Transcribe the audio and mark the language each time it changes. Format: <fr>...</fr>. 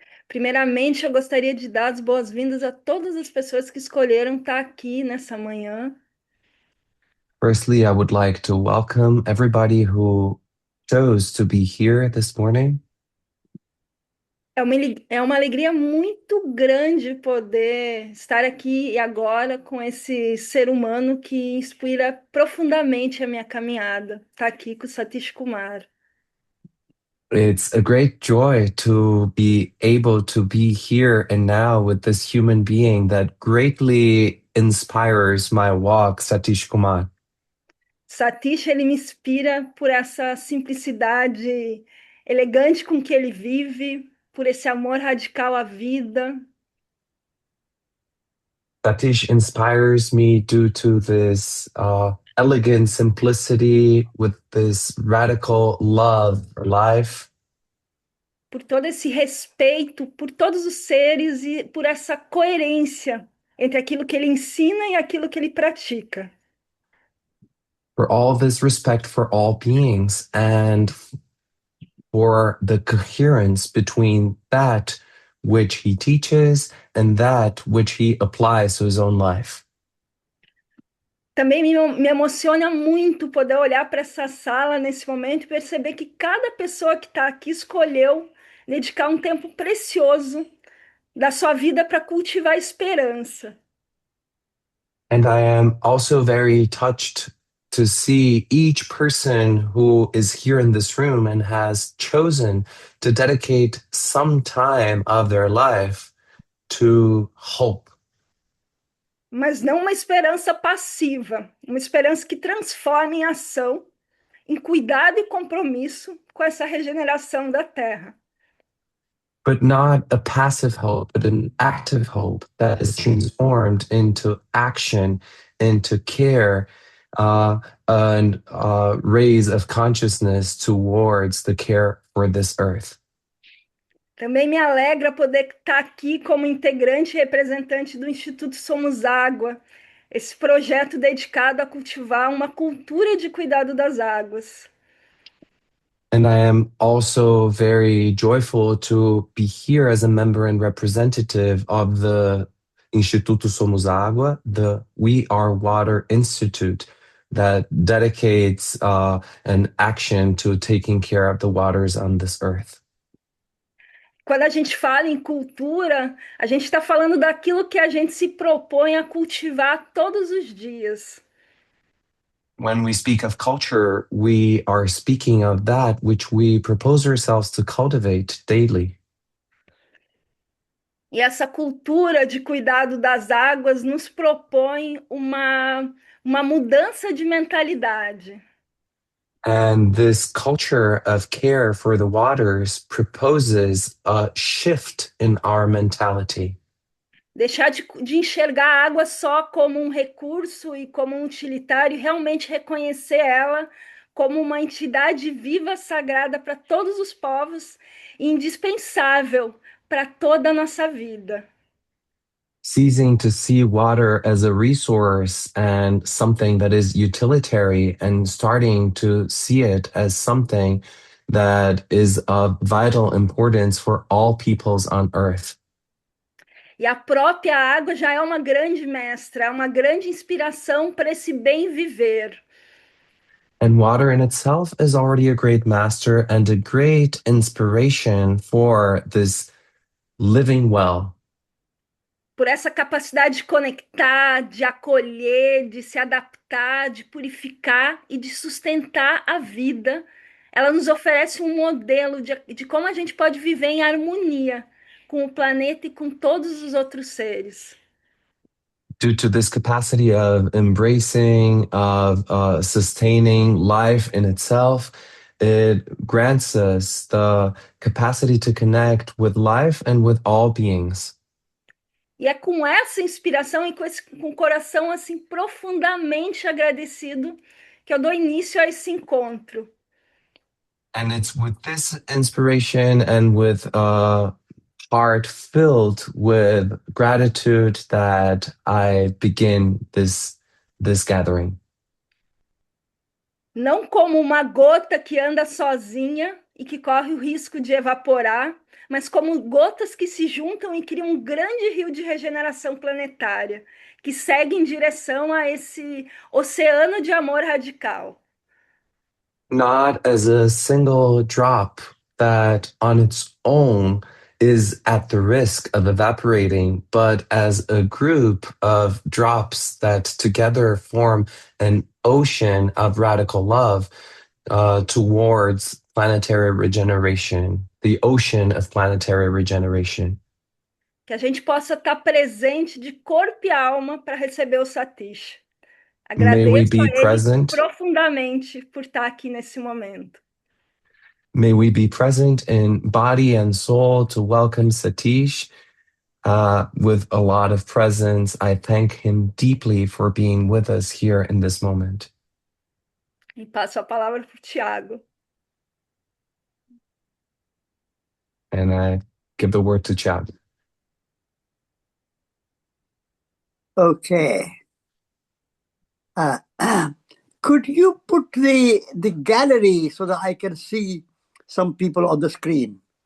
<pt>Primeiramente, eu gostaria de dar as boas-vindas a todas as pessoas que escolheram estar aqui nessa manhã.</pt> <en>Firstly, I would like to welcome everybody who chose to be here this morning.</en> <pt>É uma alegria muito grande poder estar aqui e agora com esse ser humano que inspira profundamente a minha caminhada. Está aqui com o Satish Kumar.</pt> <en>It's a great joy to be able to be here and now with this human being that greatly inspires my walk, Satish Kumar.</en> <pt>Satish, ele me inspira por essa simplicidade elegante com que ele vive, por esse amor radical à vida.</pt> <en>Satish inspires me due to this elegant simplicity with this radical love for life.</en> <pt>Por todo esse respeito por todos os seres e por essa coerência entre aquilo que ele ensina e aquilo que ele pratica.</pt> <en>For all this respect for all beings and for the coherence between that which he teaches and that which he applies to his own life.</en> <pt>Também me emociona muito poder olhar para essa sala nesse momento e perceber que cada pessoa que está aqui escolheu dedicar um tempo precioso da sua vida para cultivar a esperança.</pt> <en>And I am also very touched to see each person who is here in this room and has chosen to dedicate some time of their life to hope.</en> <pt>Mas não uma esperança passiva, uma esperança que transforma em ação, em cuidado e compromisso com essa regeneração da Terra.</pt> <en>But not a passive hope, but an active hope that is transformed into action, into care, and raise of consciousness towards the care for this earth.</en> <pt>Também me alegra poder estar aqui como integrante e representante do Instituto Somos Água, esse projeto dedicado a cultivar uma cultura de cuidado das águas.</pt> <en>And I am also very joyful to be here as a member and representative of the Instituto Somos Água, the We Are Water Institute, that dedicates an action to taking care of the waters on this earth.</en> <pt>Quando a gente fala em cultura, a gente está falando daquilo que a gente se propõe a cultivar todos os dias.</pt> <en>When we speak of culture, we are speaking of that which we propose ourselves to cultivate daily.</en> <pt>E essa cultura de cuidado das águas nos propõe uma mudança de mentalidade.</pt> <en>And this culture of care for the waters proposes a shift in our mentality.</en> <pt>Deixar de enxergar a água só como um recurso e como um utilitário, e realmente reconhecer ela como uma entidade viva, sagrada para todos os povos e indispensável para toda a nossa vida.</pt> <en>Ceasing to see water as a resource and something that is utilitarian and starting to see it as something that is of vital importance for all peoples on earth.</en> <pt>E a própria água já é uma grande mestra, é uma grande inspiração para esse bem viver.</pt> <en>And water in itself is already a great master and a great inspiration for this living well.</en> <pt>Por essa capacidade de conectar, de acolher, de se adaptar, de purificar e de sustentar a vida, ela nos oferece um modelo de como a gente pode viver em harmonia com o planeta e com todos os outros seres.</pt> <en>Due to this capacity of embracing, of sustaining life in itself, it grants us the capacity to connect with life and with all beings.</en> <pt>E é com essa inspiração e com o coração assim profundamente agradecido que eu dou início a esse encontro.</pt> <en>And it's with this inspiration and with a heart filled with gratitude that I begin this gathering.</en> <pt>Não como uma gota que anda sozinha e que corre o risco de evaporar, mas como gotas que se juntam e criam um grande rio de regeneração planetária, que segue em direção a esse oceano de amor radical.</pt> <en>Not as a single drop that on its own is at the risk of evaporating, but as a group of drops that together form an ocean of radical love towards planetary regeneration, the ocean of planetary regeneration.</en> <pt>Que a gente possa estar presente de corpo e alma para receber o Satish. Agradeço a ele</pt> <en>present.</en> <pt>profundamente por estar aqui nesse momento.</pt> <en>May we be present in body and soul to welcome Satish. with a lot of presence. I thank him deeply for being with us here in this moment.</en> <pt>E passo a palavra para o Tiago.</pt> <en>And I give the word to Chad. Okay. Could you put the gallery so that I can see some people on the screen?</en>